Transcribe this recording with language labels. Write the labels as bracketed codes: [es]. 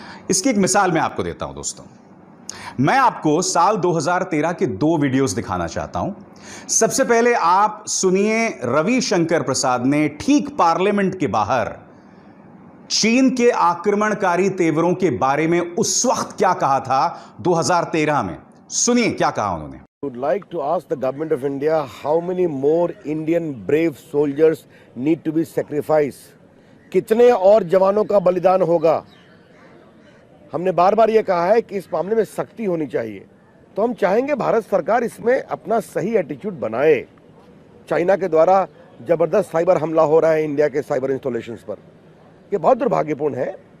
[hi] इसकी एक मिसाल मैं आपको देता हूं दोस्तों। मैं आपको साल 2013 के 2 वीडियोस दिखाना चाहता हूं। सबसे पहले आप सुनिए, रविशंकर प्रसाद ने ठीक पार्लियामेंट के बाहर चीन के आक्रमणकारी तेवरों के बारे में उस वक्त क्या कहा था 2013 में। सुनिए क्या कहा उन्होंने। [en] Would like to ask the government of India how many more Indian brave soldiers need to be sacrificed? [hi] कितने और जवानों का बलिदान होगा? हमने बार बार ये कहा है कि इस मामले में सख्ती होनी चाहिए। तो हम चाहेंगे भारत सरकार इसमें अपना सही एटीट्यूड बनाए। चाइना के द्वारा जबरदस्त साइबर हमला हो रहा है इंडिया के साइबर इंस्टॉलेशंस पर, ये बहुत दुर्भाग्यपूर्ण है।